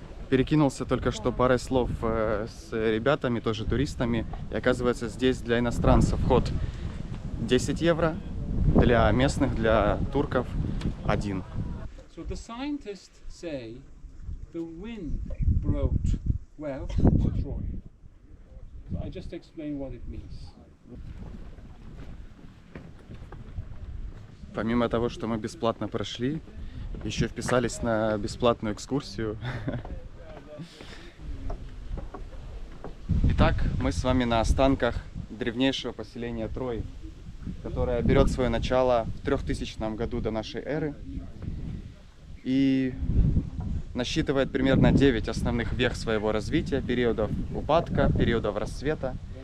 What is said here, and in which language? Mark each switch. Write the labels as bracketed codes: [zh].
[ru] Перекинулся только что парой слов с ребятами, тоже туристами. И оказывается, здесь для иностранцев вход 10 евро, для местных, для турков 1. [en] So the scientists say the wind brought wealth to Troy. So I just explain what it means. [ru] Помимо того, что мы бесплатно прошли, еще вписались на бесплатную экскурсию. Итак, мы с вами на останках древнейшего поселения Трои, которое берет свое начало в 3000 году до нашей эры и насчитывает примерно 9 основных вех своего развития, периодов упадка, периодов расцвета.